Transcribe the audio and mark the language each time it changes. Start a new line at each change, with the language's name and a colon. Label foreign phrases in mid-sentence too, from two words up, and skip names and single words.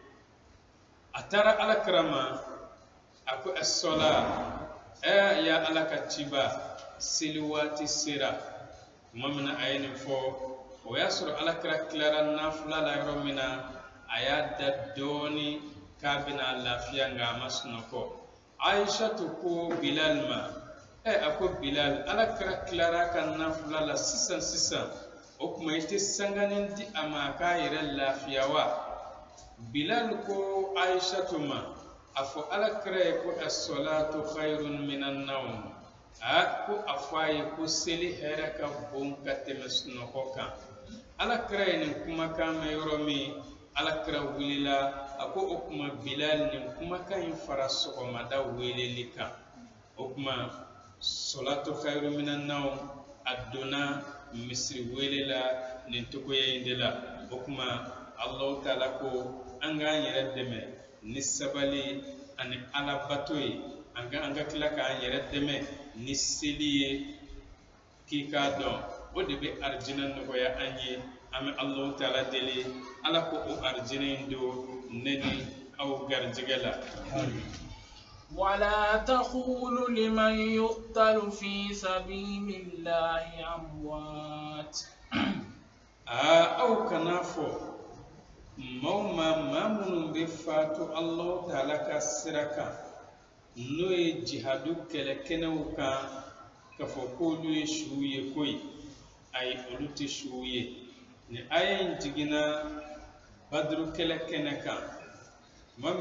Bambara: a taara Alakira ma a ko as-sala ya Ala ka ciba seli waati sera kuma min na a ye nin fɔ o y'a sɔrɔ Alakira tilara nafila la yɔrɔ min na a y'a da dɔɔni k'a bɛna lafiya nka a ma sunɔgɔ Aishatu ko Bilal ma a ko Bilal Alakira tilara ka nafila la sisan o kuma i tɛ sanganin di a ma k'a yɛrɛ lafiya wa Bilal ko Aishatu ma a fɔ Alakira ye ko
Arabic: الصلاة خير من النوم
Bambara: ko a fɔ a ye ko seli hɛrɛ ka bon ka tɛmɛ sunɔgɔ kan Alakira ye nin kumakan mɛn yɔrɔ min Alakira wulila a ko o kuma Bilal nin kumakan in fara sɔgɔmada weleli kan o kuma
Arabic: صلاة خير من النوم
Bambara: a donna misiri wele la nin togoya in de la o kuma Allahu Ta'ala ko an k'an yɛrɛ dɛmɛ ni sabali ani alabato ye an ka tila k'an yɛrɛ dɛmɛ ni seli ye k'i k'a dɔn o de bɛ arijinɛ nɔgɔya an ye an bɛ Allahu Ta'ala deli Ala ko o arijinɛ in don ne ni aw garijɛgɛ la
Arabic: ولا تقولوا لمن يقتل في سبيل الله أموات
Bambara: aw kana fɔ maa minnu bɛ faatu Allahu Ta'ala ka sira kan n'o ye jihadu kɛlɛkɛnɛw kan k'a fɔ k'olu ye suw ye koyi ayi olu tɛ suw ye ni aya in jiginna Badru kɛlɛkɛnɛ kan tuma min